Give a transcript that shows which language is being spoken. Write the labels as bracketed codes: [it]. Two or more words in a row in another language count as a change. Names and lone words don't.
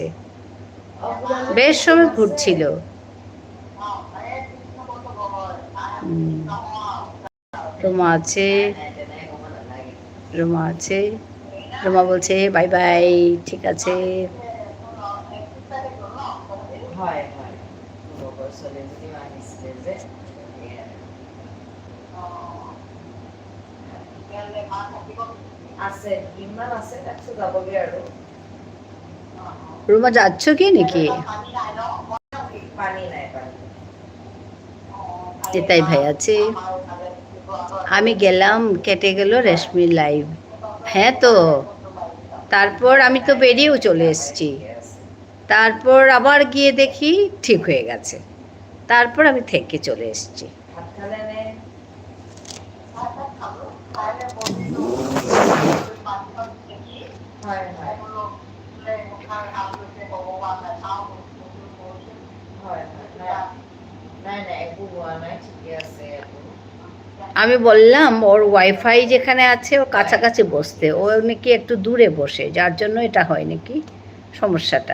[bn] বেশ সময় ঘুরছিল। রোমা আছে, রোমা আছে, রোমা বলছে [en] bye bye, [bn] ঠিক আছে। [as] হয় হয় লগৰ ছোৱালীজনীও আহিছিলে যে আছে ইমান আছে তাৰপিছত যাবগৈ আৰু [bn] রোমা যাচ্ছ কি নাকি? [as] পানী নাই পানী এটাই ভাই আছে। [bn] আমি গেলাম, কেটে গেল রেশমির লাইভ। হ্যাঁ তো, তারপর আমি তো বেরিয়েও চলে এসেছি। তারপর আবার গিয়ে দেখি ঠিক হয়ে গেছে। তারপর আমি থেকে চলে এসেছি। [as] ভাত খালে নে হয় হয় হয় নাই নাই একো হোৱা নাই ঠিকে আছে একো [bn] আমি বললাম ওর ওয়াইফাই যেখানে আছে ওর কাছাকাছি বসতে, ও নাকি একটু দূরে বসে, যার জন্য এটা হয় নাকি সমস্যাটা।